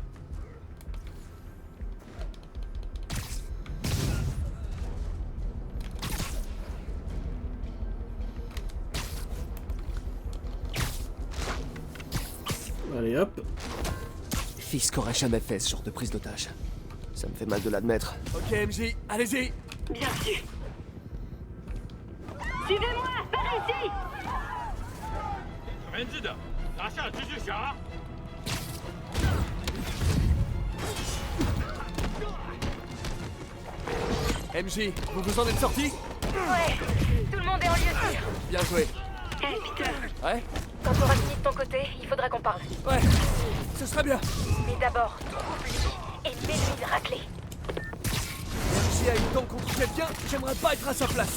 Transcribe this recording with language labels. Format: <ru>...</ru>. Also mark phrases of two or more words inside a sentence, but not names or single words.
<fr>Allez hop. Fisk aurait jamais fait ce genre de prise d'otage. Ça me fait mal de l'admettre. Ok MJ, allez-y. Bien sûr. Suivez-moi, par ici.</fr> <zh>门子的，拿下蜘蛛侠。</zh> <fr>MJ, vous vous en êtes sorti? Ouais, tout le monde est en lieu sûr. Bien joué. Hey, Peter. Ouais? Quand t'auras fini de ton côté, il faudra qu'on parle. Ouais, ce serait bien. Mais d'abord, trouve-lui et mets-lui de raclée. MJ a une dent contre quelqu'un, j'aimerais pas être à sa place.</fr>